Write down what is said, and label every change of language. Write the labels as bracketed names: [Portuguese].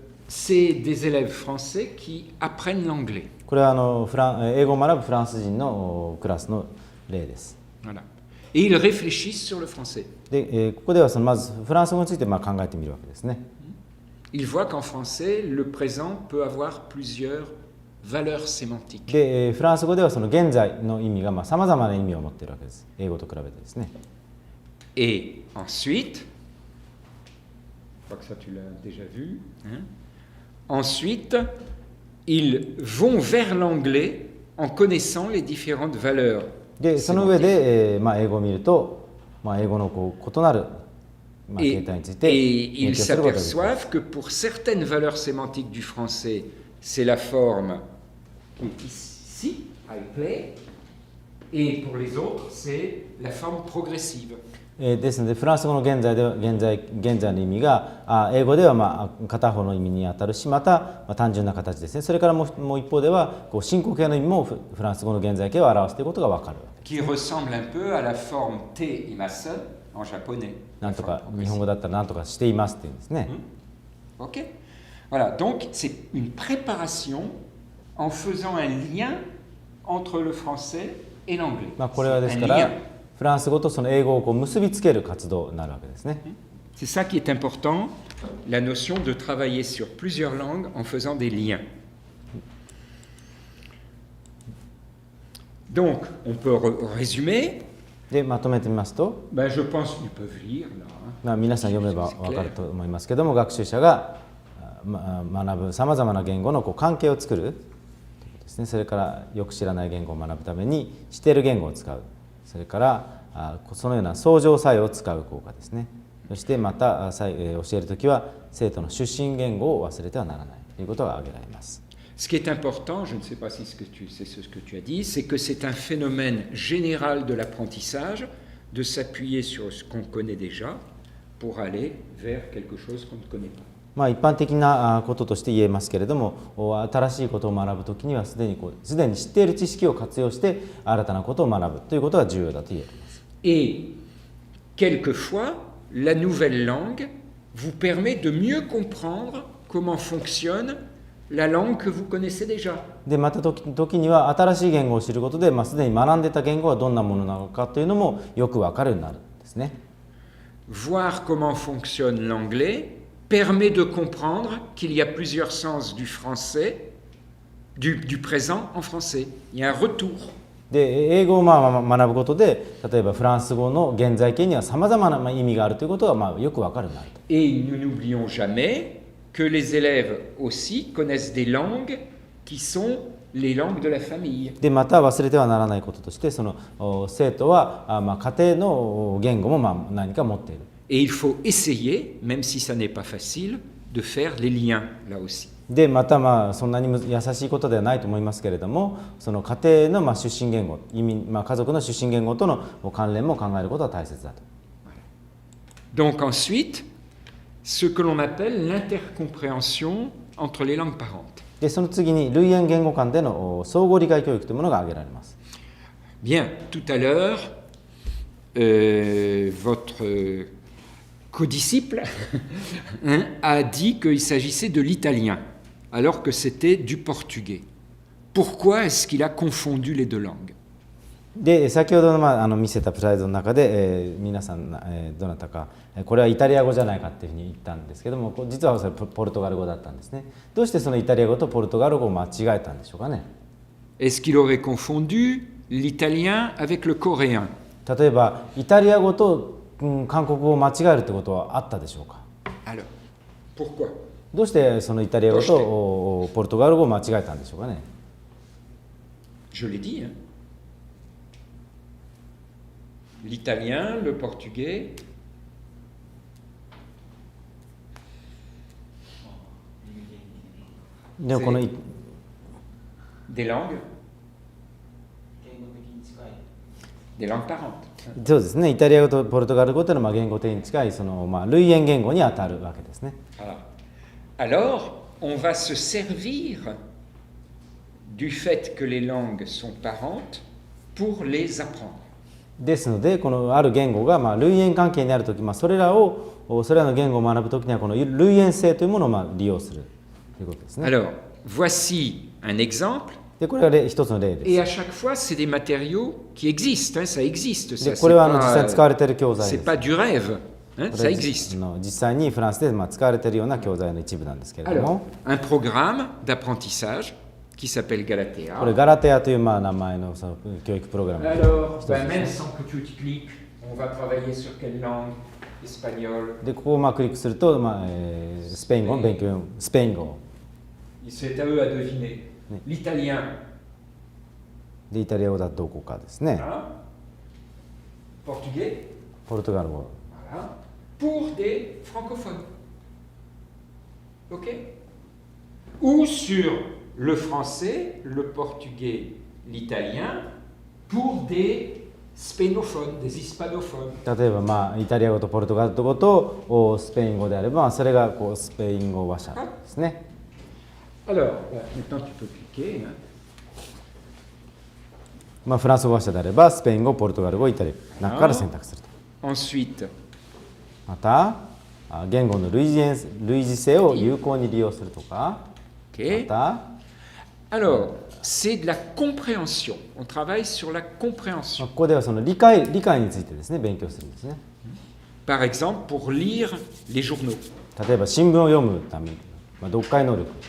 [French] C'est des élèves français qui apprennent l'anglais. [Japanese] これは英語を学ぶフランス人のクラスの例です。 [French] Voilà. Et ils réfléchissent sur le français. [Japanese] で、ここではまずフランス語について考えてみるわけですね。 [French] Ils voient qu'en français, le présent peut avoir plusieurs valeurs sémantiques. [Japanese] で、フランス語ではその現在の意味がさまざまな意味を持っているわけです。英語と比べてですね。 [French] Et ensuite, je crois que ça tu l'as déjà vu, hein? Ensuite, ils vont vers l'anglais en connaissant les différentes valeurs. [Japanese] で、その上で、英語を見ると、英語の異なるまあ、形態について [French] et [Japanese] 勉 [French] ils [Japanese] 強することができます。 [French] s'aperçoivent que pour certaines valeurs sémantiques du français, c'est la forme qui est ici, [English] I play, [French] et pour les autres, c'est la forme progressive. [Japanese] ですのでフランス語の現在の意味が英語ではまあ片方の意味にあたるし、また単純な形ですね。それからもう一方ではこう進行形の意味もフランス語の現在形を表すということが分かるわけです。 [French] Qui ressemble un peu à la forme T imasu en japonais. [Japanese] なんとか日本語だったらなんとかしていますっていうんですね。 [French] Ok. Voilà, donc c'est une préparation en faisant un lien entre le français et l'anglais. [Japanese] まあこれはですか [French] Un [Japanese] ら [French] lien. [Japanese] フランス語とその英語をこう結びつける活動になるわけですね。 [French] C'est ça qui est important, la notion de travailler sur plusieurs langues en faisant des liens. Donc, on peut résumer. [Japanese] でまとめてみますと、 [French] Ben, je pense qu'ils peuvent lire là. [Japanese] まあ皆さん読めば分かると思いますけども、学習者が学ぶさまざまな言語のこう関係を作るということですね。それからよく知らない言語を学ぶために知っている言語を使う、それからそのような相乗作用を使う効果ですね。そしてまた教えるときは生徒の出身言語を忘れてはならないということが挙げられます。 [French] Ce qui est important, je ne sais pas si c'est ce que tu as dit, c'est que c'est un phénomène général de l'apprentissage de s'appuyer sur ce qu'on connaît déjà pour aller vers quelque chose qu'on ne connaît pas. [Japanese] まあ一般的なこととして言えますけれども、新しいことを学ぶときにはすでに知っている知識を活用して新たなことを学ぶということが重要だと言えます。 [French] Et quelquefois, la nouvelle langue vous permet de mieux comprendre comment fonctionne la langue que vous connaissez déjà. [Japanese] でまた時には新しい言語を知ることで、すでに学んでいた言語はどんなものなのかというのもよく分かるようになるんですね。 [French] Voir comment fonctionne l'anglais permet de comprendre qu'il y a plusieurs sens du français, du présent en français. Il y a un retour. [Japanese] で英語を学ぶことで、例えばフランス語の現在形にはさまざまな意味があるということがよく分かるようになると。 [French] Et nous n'oublions jamais que les élèves aussi connaissent des langues qui sont les langues de la famille. [Japanese] でまた忘れてはならないこととして、その生徒は家庭の言語も何か持っている。 [French] Et il faut essayer, même si ça n'est pas facile, de faire les liens là aussi. [Japanese] でまたそんなに優しいことではないと思いますけれども、その家庭の出身言語、家族の出身言語との関連も考えることは大切だと。 [French] Donc ensuite, ce que l'on appelle l'intercompréhension entre les langues parentes. [Japanese] でその次に類縁言語間での相互理解教育というものが挙げられます。 [French] Bien, tout à l'heure, votre codisciple a dit qu'il s'agissait de l'italien, alors que c'était du portugais. Pourquoi est-ce qu'il a confondu les deux langues? [Japanese] で先ほどの見せたスライドの中で、皆さん、どなたかこれはイタリア語じゃないかっていうふうに言ったんですけども、実はそれポルトガル語だったんですね。どうしてそのイタリア語とポルトガル語を間違えたんでしょうかね。 [French] Est-ce qu'il aurait confondu l'italien avec le coréen? [Japanese] 例えばイタリア語と韓国語を間違えるってことはあったでしょうか。 [French] Alors, pourquoi? どうしてそのイタリア語とポルトガル語を間違えたんでしょうかね。 Je l'ai dit, hein? L'italien, le portugais. Des langues. Des langues parentes. [Japanese] そうですね。イタリア語とポルトガル語というのは言語的に近い類縁言語にあたるわけですね。 [French] Alors, on va se servir du fait que les langues sont parentes pour les apprendre. [Japanese] ですので、このある言語が類縁関係にあるとき、それらの言語を学ぶときにはこの類縁性というものを利用するということですね。 [French] Alors, voici un exemple. [Japanese] でこれが一つの例です。 [French] Et à chaque fois, c'est des matériaux qui existent, hein, ça existe. Ça, [Japanese] これは実際に使われている教材 [French] c'est [Japanese] です。 [French] pas du rêve, hein, ça existe. [Japanese] 実際にフランスで使われているような教材の一部なんですけれど [French] Alors, [Japanese] も、 [French] un programme d'apprentissage qui s'appelle Galatea. [Japanese] これガラテアという名前の教育プログラム。 [French] Alors, même sans que tu cliques, on va travailler sur quelle langue? Espagnol. [Japanese] でここをクリックすると、スペイン語の勉強、スペイン語。 [French] C'est à eux à deviner. L'italien. [Japanese] でイタリア語だとどこかですね。 [French] Voilà. Portugais. [Japanese] ポルトガル語。 [French] Voilà. pour des francophones. OK? Ou sur le français, le portugais, l'italien, pour des spénophones, des hispanophones. [Japanese] 例えば、まあ、イタリア語とポルトガル語とスペイン語であれば、それがこうスペイン語話者ですね。 [French] Alors, maintenant tu peux cliquer. Hein. [Japanese] まあ、フランス語話者であれば、スペイン語、ポルトガル語、イタリアの中から選択すると。 [French] Ensuite, [Japanese] また、言語の類似性を有効に利用するとか、 [French] OK. [Japanese] また、 [French] Alors, c'est de la compréhension. On travaille sur la compréhension. [Japanese] ここではその理解についてですね、勉強するんですね。 [French] Par exemple, pour lire les journaux. [Japanese] 例えば新聞を読むために、読解能力。